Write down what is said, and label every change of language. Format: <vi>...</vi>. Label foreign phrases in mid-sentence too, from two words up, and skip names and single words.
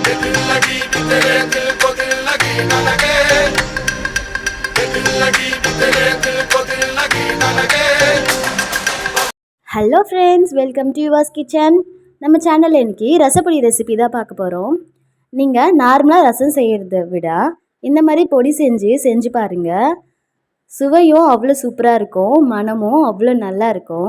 <hi>दिल लगी भी तेरे दिल को दिल लगी न लगे, दिल लगी भी तेरे दिल को दिल लगी न लगे.</hi> <en>Hello friends, welcome to yours kitchen.</en> <ta>நம்ம சேனலில் இன்றைக்கி ரசப்பொடி ரெசிபி தான் பார்க்க போகிறோம். நீங்கள் நார்மலாக ரசம் செய்கிறத விட இந்த மாதிரி பொடி செஞ்சு பாருங்கள். சுவையும் அவ்வளோ சூப்பராக இருக்கும், மனமும் அவ்வளோ நல்லா இருக்கும்.</ta>